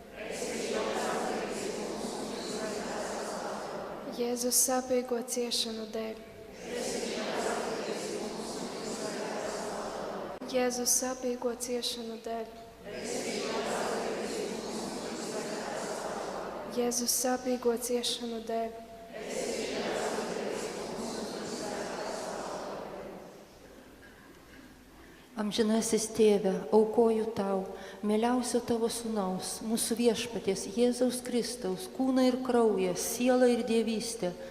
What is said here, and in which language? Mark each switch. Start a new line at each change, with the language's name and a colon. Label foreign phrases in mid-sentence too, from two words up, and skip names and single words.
Latvian: Jēzus sāpīgo ciešanu dēļ. Jēzus sāpīgo ciešanu dēļ. Jēzus sāpīgo ciešanu dēļ.
Lithuanian: Amžinasis Tėve, aukoju Tau, mieliausio Tavo Sūnaus, mūsų viešpaties Jėzaus Kristaus, kūną ir kraują, sielą ir dievystę.